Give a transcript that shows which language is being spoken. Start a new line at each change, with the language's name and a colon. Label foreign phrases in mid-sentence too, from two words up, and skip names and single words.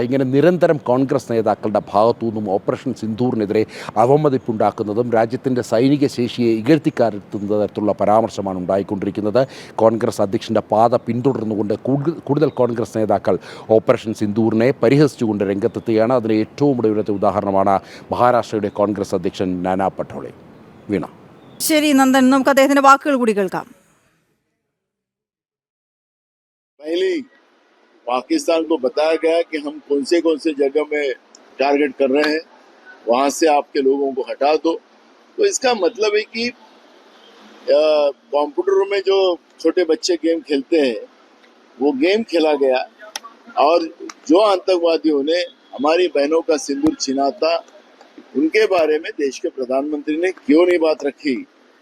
Malayalam: ഇങ്ങനെ നിരന്തരം കോൺഗ്രസ് നേതാക്കളുടെ ഭാഗത്തു നിന്നും ഓപ്പറേഷൻ സിന്ദൂറിനെതിരെ അവമതിപ്പുണ്ടാക്കുന്നതും രാജ്യത്തിൻ്റെ സൈനിക ശേഷിയെ ഇകഴ്ത്തിക്കാട്ടുന്ന തരത്തിലുള്ള പരാമർശമാണ് ഉണ്ടായിക്കൊണ്ടിരിക്കുന്നത്. കോൺഗ്രസ് അധ്യക്ഷൻ്റെ പാത പിന്തുടർന്നുകൊണ്ട് കൂടുതൽ കോൺഗ്രസ് നേതാക്കൾ ഓപ്പറേഷൻ സിന്ദൂറിനെ പരിഹസിച്ചുകൊണ്ട് രംഗത്തെത്തുകയാണ്. അതിന് ഏറ്റവും ഒടുവിലത്തെ ഉദാഹരണമാണ് മഹാരാഷ്ട്രയുടെ കോൺഗ്രസ് അധ്യക്ഷൻ നാനാ പട്ടോലെ. വീണ. ശരി നന്ദൻ, നമുക്ക് അദ്ദേഹത്തിന്റെ വാക്കുകൾ കൂടി കേൾക്കാം.
Hindi: पहले पाकिस्तान को बताया गया कि हम कौन से जगह में टारगेट कर रहे हैं, वहां से आपके लोगों को हटा दो. तो इसका मतलब है कि कंप्यूटर में जो छोटे बच्चे गेम खेलते हैं वो गेम खेला गया, और जो आतंकवादियों ने हमारी बहनों का सिंदूर छीना था उनके बारे में देश के प्रधानमंत्री ने क्यों नहीं बात रखी.